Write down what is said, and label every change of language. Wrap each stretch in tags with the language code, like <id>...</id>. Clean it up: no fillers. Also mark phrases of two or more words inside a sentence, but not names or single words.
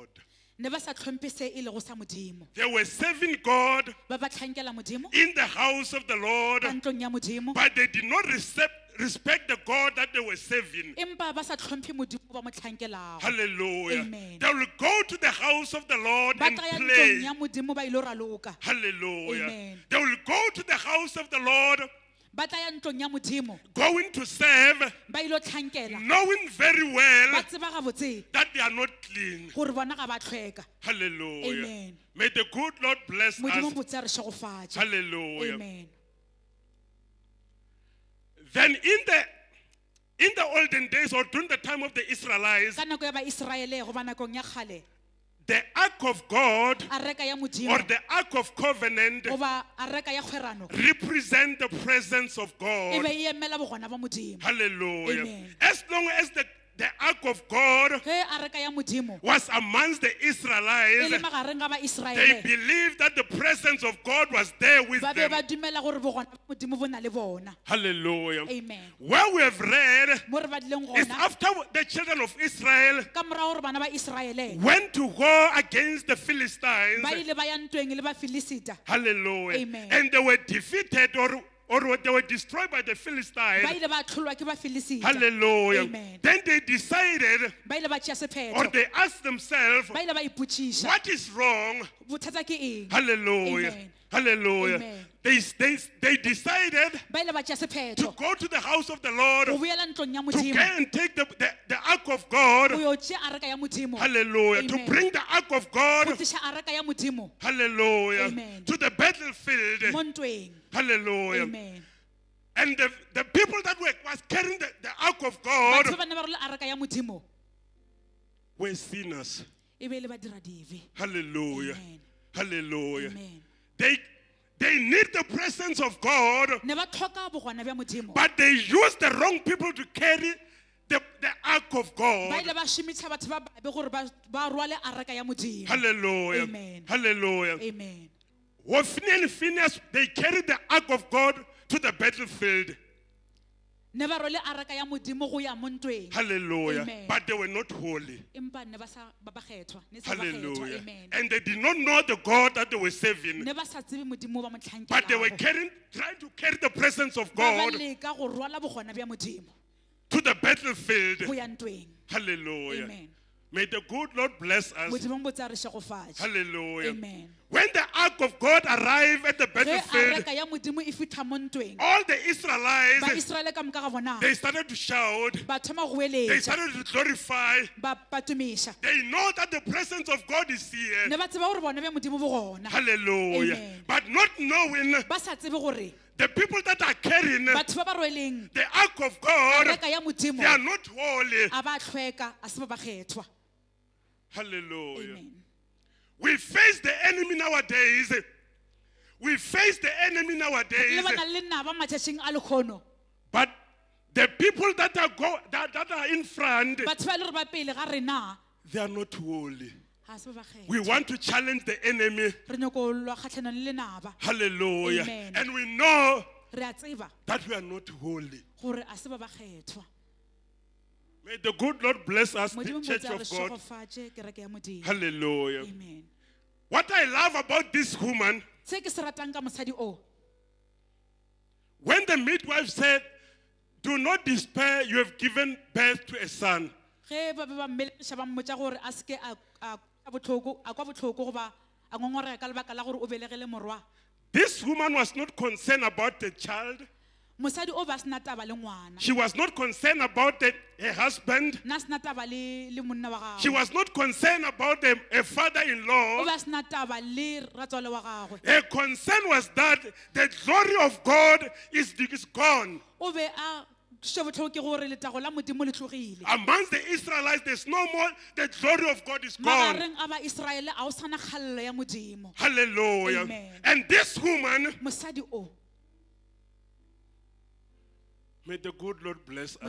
<nso>ne ba sa tlhomphe se e lego sa modimo.</nso> <en>They were serving God</en> <nso>Ba ba tlhankela modimo</nso> <en>in the house of the Lord,</en> <nso>ka ntlong ya modimo,</nso> <en>but they did not respect the God that they were serving.</en> <nso>empa ba sa tlhomphe modimo ba mo tlhankelago.</nso> <en>Hallelujah. Amen. They will go to the house of the Lord</en> <nso>Ba</nso> <en>and</en> <nso>tla ya ntlong</nso> <en>play.</en> <nso>ya modimo ba ilo raloka.</nso> <en>Hallelujah. Amen. They will go to the house of the Lord</en> <nso>ba tla ya ntlong ya modimo</nso> <en>going to serve,</en> <nso>ba ilo tlhankela</nso> <en>knowing very</en> <nso>ba</nso> <en>well</en> <nso>tseba gabotse</nso> <en>that they are not clean.</en> <nso>gore bona ga ba tlhweka.</nso> <en>Hallelujah. Amen. May the good Lord bless</en> <nso>modimo</nso> <en>us.</en> <nso>botse a re šegofatše.</nso> <en>Hallelujah. Amen. Then in the olden days, or during the time of the Israelites,</en> <nso>ka nako ya baiseraele go ba nakong ya kgale</nso> <en>the Ark of God</en> <nso>a reka ya modimo</nso> <en>or the Ark of Covenant</en> <nso>goba a reka ya kgwerano</nso> <en>represent the presence of</en> <nso>e</nso> <en>God.</en> <nso>be e emela bogona ba modimo.</nso> <en>Hallelujah. Amen. As long as the Ark of God</en> <nso>ge a reka ya modimo</nso> <en>was amongst the</en> <nso>e le</nso> <en>Israelites,</en> <nso>magareng ga</nso> <en>they</en> <nso>baiseraele</nso> <en>believed that the presence of God was there with</en> <nso>ba be</nso> <en>them.</en> <nso>ba dumela gore bogona ba modimo bo na le bona.</nso> <en>Hallelujah. Amen. Where we have read</en> <nso>mo re badileng</nso> <en>is</en> <nso>gona</nso> <en>after the children of Israel</en> <nso>ka morago gore bana ba Iseraele</nso> <en>went to war against the</en> <nso>ba</nso> <en>Philistines.</en> <nso>ile ba ya ntweng le ba Filisita</nso> <en>Hallelujah. Amen. And they were defeated or they were destroyed by the</en> <nso>ba</nso> <en>Philistines.</en> <nso>ile ba tlholwa ke ba Filisita.</nso> <en>Hallelujah. Amen. Then they decided,</en> <nso>ba ile ba tšea</nso> <en>or</en> <nso>sephetho</nso> <en>they asked themselves,</en> <nso>ba ile ba ipotšiša</nso> <en>what is wrong?</en> <nso>bothata ke eng.</nso> <en>Hallelujah. Amen. Hallelujah. Amen. They decided</en> <nso>ba ile ba tšea</nso> <en>to</en> <nso>sephetho</nso> <en>go to the house of the Lord</en> <nso>go</nso> <en>to</en> <nso>boela ntlong ya go modimo</nso> <en>and take the Ark of God.</en> <nso>go yo tšea a reka ya modimo</nso> <en>Hallelujah. To Amen. bring the Ark of God.</en> <nso>go tliša a reka ya modimo</nso> <en>Hallelujah. Amen. To the battlefield.</en> <nso>mo ntweng.</nso> <en>Hallelujah. Amen. And the people that was carrying the Ark of God</en> <nso>batho ba ne ba role a reka ya modimo</nso> <en>were sinners.</en> <nso>e be le ba dira dibe.</nso> <en>Hallelujah. Amen. Hallelujah. Amen. They need the presence of God,</en> <nso>ne ba tlhoka bogona bja modimo</nso> <en>but they use the wrong people to carry the Ark of</en> <nso>ba</nso> <en>God.</en> <nso>ile ba šomiša batho ba babe gore ba rwale a reka ya modimo.</nso> <en>Hallelujah. Amen. Hallelujah. Amen. Hophni and Phinehas, they carried the Ark of God to the battlefield.</en> <nso>ne ba rwele a reka ya modimo go ya mo ntweng.</nso> <en>Hallelujah. Amen. But they were not holy.</en> <nso>empa ne ba ba kgethwa ne se ba kgethwa.</nso> <en>Hallelujah. Amen. And they did not know the God that they were serving.</en> <nso>ne ba sa tsebe modimo ba mo</nso> <en>But they were</en> <nso>tlhankelago</nso> <en>trying to carry the presence of</en> <nso>ba ba</nso> <en>God</en> <nso>leka go rwala bogona bja modimo</nso> <en>to the battlefield.</en> <nso>go ya ntweng.</nso> <en>Hallelujah. Amen. May the good Lord bless us.</en> <nso>modimo botse a re šegofatše.</nso> <en>Hallelujah. Amen. When the Ark of God arrived at the</en> <nso>ge a</nso> <en>battlefield,</en> <nso>reka ya modimo e fitlha mo ntweng</nso> <en>all the</en> <nso>ba</nso> <en>Israelites,</en> <nso>Iseraele ka moka ga bona</nso> <en>they started to shout.</en> <nso>ba thoma go</nso> <en>They</en> <nso>eletša</nso> <en>started to glorify.</en> <nso>ba tumiša</nso> <en>They know that the presence of God is here.</en> <nso>ne ba tseba gore bona bja modimo bo gona</nso> <en>Hallelujah. Amen. But not knowing</en> <nso>ba sa tsebe gore</nso> <en>the people that are carrying</en> <nso>batho ba ba rweleng</nso> <en>the Ark of</en> <nso>a</nso> <en>God,</en> <nso>reka ya modimo</nso> <en>they are not holy.</en> <nso>a ba tlhweka a se ba ba kgethwa.</nso> <en>Hallelujah. Amen. We face the enemy nowadays. We face the enemy</en> <nso>le</nso> <en>nowadays.</en> <nso>bana le naba matšatšing a lekgono</nso> <en>But the people that are in front,</en> <nso>batho ba e le gore ba pele ga rena</nso> <en>they are not holy.</en> <nso>ga se ba ba</nso> <en>We</en> <nso>kgetha.</nso> <en>want to challenge the enemy.</en> <nso>re nyako go lwa kgatlhanong le naba</nso> <en>Hallelujah. Amen. And we know</en> <nso>re a tseba</nso> <en>that we are not holy.</en> <nso>gore a se ba ba kgethwa.</nso> <en>May the good Lord bless us, the</en> <nso>modimo</nso> <en>church</en> <nso>botse a re</nso> <en>of God.</en> <nso>šegofatše kereke ya modimo.</nso> <en>Hallelujah. Amen. What I love about this woman,</en> <nso>se ke se ratang ka mosadi o</nso> <en>when the midwife said, "Do not despair, you have given birth to a son."</en> <nso>ge ba be ba mmelekiša ba mmotša gore a seke a kwa botlhoko goba a ngongorega ka lebaka la gore o belegele morwa.</nso> <en>This woman was not concerned about the child.</en> <nso>mosadi o ba sena taba le ngwana</nso> <en>She was not concerned about her husband.</en> <nso>nna sena taba le monna wa</nso> <en>She</en> <nso>gagwe</nso> <en>was not concerned about her</en> <nso>o</nso> <en>father-in-law.</en> <nso>ba sena taba le ratswale wa gagwe</nso> <en>Her concern was that the glory of God is gone.</en> <nso>o be a šebotlhoko ke gore letago la modimo le tlogile</nso> <en>Amongst the Israelites, there's no more, the glory of God is gone.</en> <nso>magareng a baiseraele a o sana kgalelo ya modimo.</nso> <en>Hallelujah. Amen. And this woman,</en> <nso>mosadi o</nso> <en>may the good Lord bless us.</en>